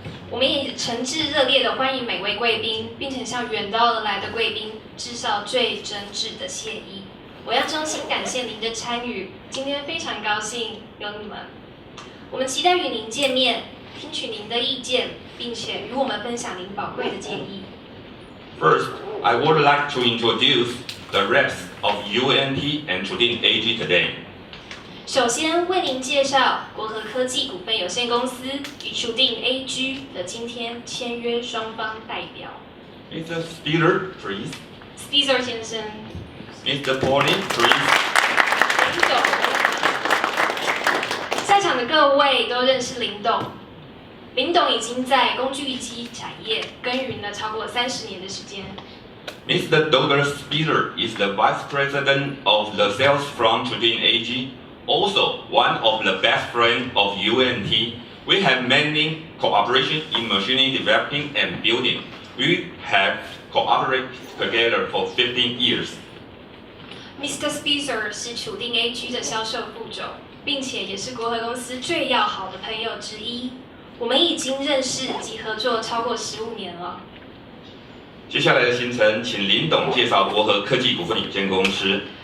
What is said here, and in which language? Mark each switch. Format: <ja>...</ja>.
<zh>我们也诚挚热烈地欢迎每位贵宾，并且向远道而来的贵宾致上最真挚的谢意。我要衷心感谢您的参与，今天非常高兴有你们。我们期待与您见面，听取您的意见，并且与我们分享您宝贵的建议。</zh> <en>First, I would like to introduce the reps of UNT and Trudin AG today.</en> <zh>首先为您介绍国和科技股份有限公司与楚定 AG 的今天签约双方代表。</zh> <en>Mr. Spiller, please.</en> <zh>Spiller 先生。</zh> <en>Mr. Pauling, please.</en> <zh>林董。在场的各位都认识林董。林董已经在工具机产业耕耘了超过30年的时间。</zh> <en>Mr. Douglas Spiller is the Vice President of the Sales from Trudin AG. Also, one of the best friends of UNT, we have many cooperation in machining developing and building. We have cooperated together for 15 years. Mr.</en> <zh>Spitzer 是楚定 AG 的销售副总，并且也是国和公司最要好的朋友之一。我们已经认识及合作超过15年了。接下来的行程，请林董介绍国和科技股份有限公司。</zh>